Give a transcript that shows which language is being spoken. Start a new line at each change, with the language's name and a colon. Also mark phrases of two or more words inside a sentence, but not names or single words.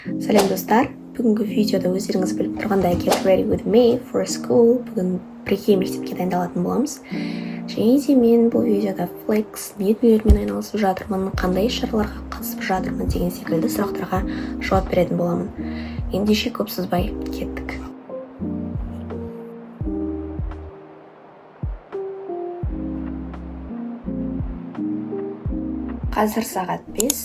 Kazakh: Сәлем достар, бүгінгі видеода өздеріңіз біліп тұрғандай
English: Get ready with me for school.
Kazakh: Бүгін бірге мектепке дайындалатын боламыз. Және де мен бұл видеода flex медиалермен айналысып жатырмын, қандай шараларға қатысып жатырмын деген секілді сұрақтарға жауап беретін боламын. Ендеше көп созбай кеттік. Қазір сағат 5.